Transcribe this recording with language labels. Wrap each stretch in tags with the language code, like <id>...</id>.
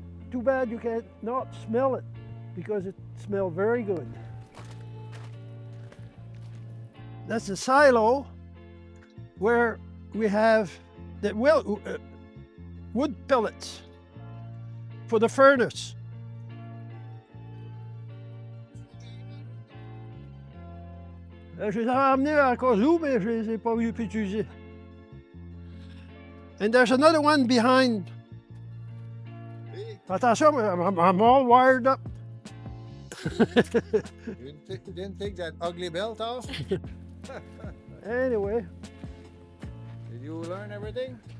<en>Too bad you can't not smell it because it smells very good. That's the silo where we have the wood pellets for the furnace.</en> <fr>Je les avais amenés à Kazoo, mais je les ai pas pu utiliser.</fr> <en>And there's another one behind. Attention, I'm all wired up. You didn't take that ugly belt off? Anyway, Did you learn everything?</en>